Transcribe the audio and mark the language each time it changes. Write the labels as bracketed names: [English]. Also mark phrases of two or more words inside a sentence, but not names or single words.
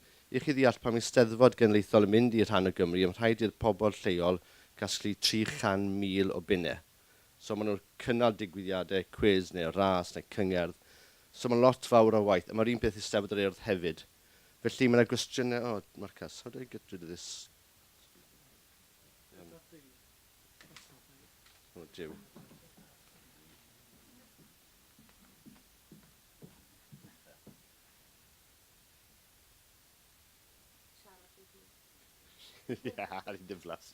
[Welsh] I chi ddeall pan mae Eisteddfod Genedlaethol yn mynd i'r rhan o Gymru, mae'n rhaid i'r pobl lleol gasglu 300,000 o bunnau. So maen nhw'n cynnal digwyddiadau, cwiz neu ras neu cyngerdd. So mae'n lot fawr o waith. A mae'r un peth Eisteddfod yr Urdd hefyd. Felly mae'n gwestiynau, [English] Marcus, how do I get rid of this? [Welsh] Oh, dew. Ie, ar ei ddiflas.